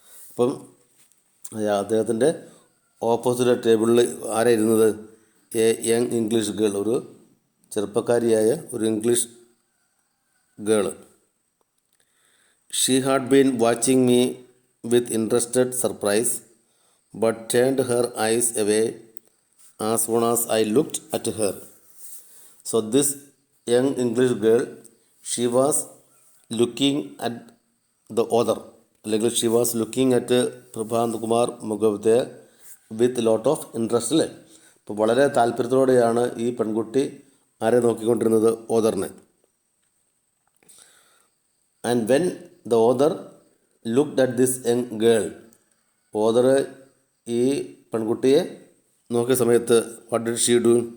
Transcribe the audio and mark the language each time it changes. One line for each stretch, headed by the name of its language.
Malayalam: അപ്പം അദ്ദേഹത്തിൻ്റെ ഓപ്പോസിറ്റ് ടേബിളിൽ ആരാ ഇരുന്നത്?
English: a young English girl,
Malayalam: ഒരു ചെറുപ്പക്കാരിയായ ഒരു English girl.
English: She had been watching me with interested surprise but turned her eyes away as soon as I looked at her. So this young English girl, she was looking at the author,
Malayalam: അല്ലെങ്കിൽ
English: she was looking at Prabhat Kumar Mukhopadhyay with lot of interest അല്ലേ.
Malayalam: അപ്പോൾ വളരെ താല്പര്യത്തോടെയാണ് ഈ പെൺകുട്ടി ആരെ നോക്കിക്കൊണ്ടിരുന്നത്? ഓഥറിനെ.
English: and when the author looked at this young girl,
Malayalam: author ഈ പെൺകുട്ടിയെ നോക്കിയ സമയത്ത്
English: What did she do?